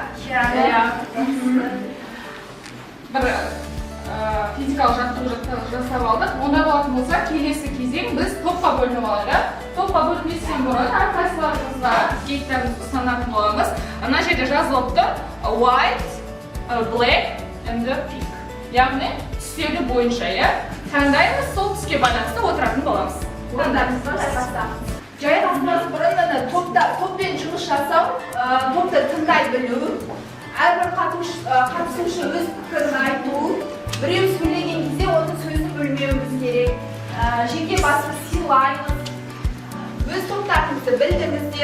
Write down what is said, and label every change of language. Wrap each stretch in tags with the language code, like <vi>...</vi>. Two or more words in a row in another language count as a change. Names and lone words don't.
<kk>бір физикалық жаттығу жасап алдық. Онда болатын болса, келесі кезең біз топқа бөлініп алайық. Топқа бөлінбестен бұрын әрқайсыларыңызға кейіктерімізді ұсынатын боламыз. Ана жерде жазылып тұр</kk> <en>white, black and pink.</en> <kk>Яғни түстері бойынша, таңдаймыз, сол түске байланысты отыратын боламыз. Таңдарыңызды жайғастырамыз. Жайғастырмас бұрын топпен жұмыс жасау, топты тыңдай білу, әрбір қатысушы өз пікірін айту, біреу сөйлеген кезде оның сөзін бөлмеуіміз керек, жеке басты сыйлаймыз, өз топтарыңызды білдіңіздер.</kk>